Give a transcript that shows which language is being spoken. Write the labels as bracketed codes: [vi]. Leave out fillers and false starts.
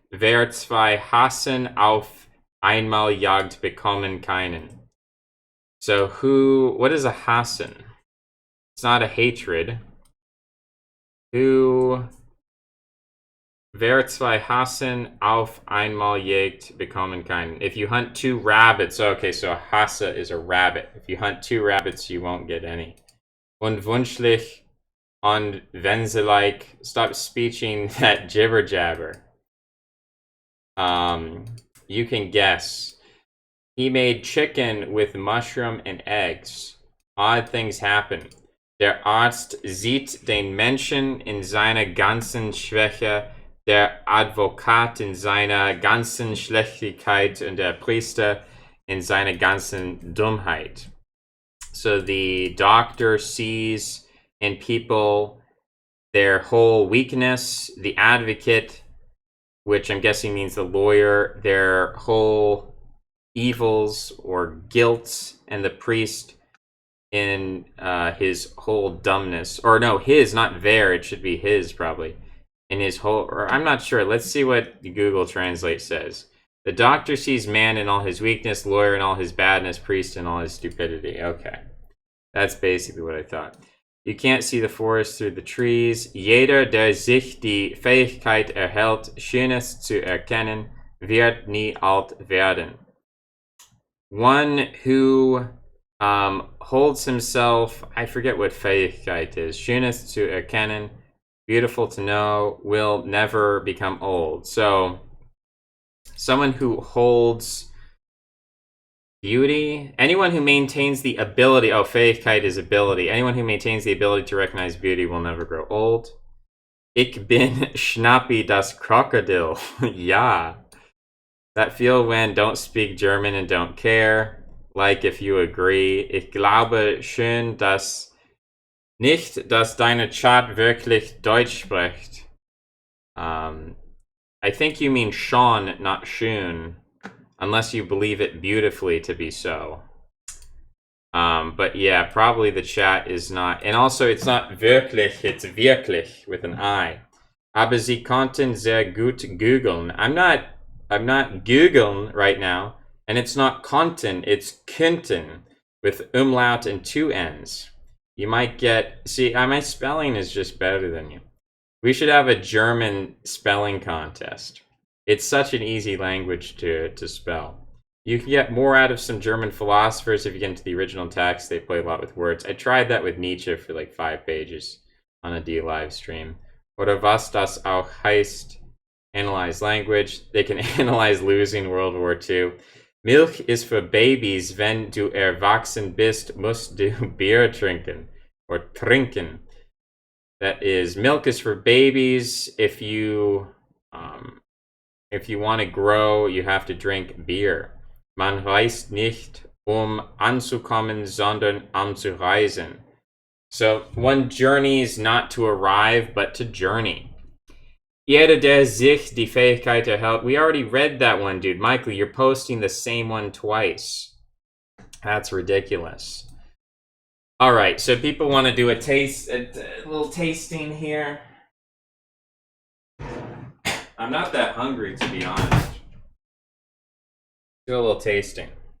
[de] Wer zwei Hassen auf einmal jagt, bekommen keinen. [en] So what is a Hassen? It's not a hatred. [de] Wer zwei Hassen auf einmal jagt, bekommen keinen. [en] If you hunt 2 rabbits, okay, so a Hasse is a rabbit. If you hunt 2 rabbits, you won't get any. Unwunschlich. On wenn sie like, stop speeching that jibber jabber. You can guess. He made chicken with mushroom and eggs. Odd things happen. [de] Der Arzt sieht den Menschen in seiner ganzen Schwäche, der Advokat in seiner ganzen Schlechtigkeit und der Priester in seiner ganzen Dummheit. [en] So the doctor sees in people their whole weakness, the advocate, which I'm guessing means the lawyer, their whole evils or guilt, and the priest in his whole dumbness. Or no, his, not their, it should be his probably. In his whole, or I'm not sure. Let's see what Google Translate says. The doctor sees man in all his weakness, lawyer in all his badness, priest in all his stupidity. Okay. That's basically what I thought. You can't see the forest through the trees. [de] Jeder, der sich die Fähigkeit erhält, Schönes zu erkennen, wird nie alt werden. [en] One who holds himself, I forget what Fähigkeit is, [de] Schönes zu erkennen, [en] beautiful to know, will never become old. So, someone who holds beauty, anyone who maintains the ability, Fähigkeit is ability. Anyone who maintains the ability to recognize beauty will never grow old. [de] Ich bin Schnappi das Krokodil. Ja. [en] That feel when don't speak German and don't care. Like if you agree. [de] Ich glaube schön, dass nicht, dass deine Chat wirklich Deutsch spricht. [en] I think you mean Sean, not schön. Unless you believe it beautifully to be so. But yeah, probably the chat is not. And also, it's not wirklich, it's wirklich with an I. [de] Aber sie konnten sehr gut googeln. [en] I'm not googling right now. And it's not konnten, it's könnten with umlaut and 2 N's. You might get. See, my spelling is just better than you. We should have a German spelling contest. It's such an easy language to spell. You can get more out of some German philosophers if you get into the original text. They play a lot with words. I tried that with Nietzsche for like 5 pages on a D live stream. [de] Oder was das auch heißt, [en] analyze language. They can analyze losing World War II. Milch is for babies. [de] Wenn du erwachsen bist, musst du Bier trinken. [en] Or trinken. That is, milk is for babies. If you want to grow, you have to drink beer. [de] Man reist nicht, anzukommen, sondern anzureisen. [en] So one journeys not to arrive, but to journey. [de] Jeder, der sich die Fähigkeit erhält. [en] We already read that one, dude. Michael, you're posting the same one twice. That's ridiculous. All right, so people want to do a little tasting here. I'm not that hungry, to be honest. Do a little tasting.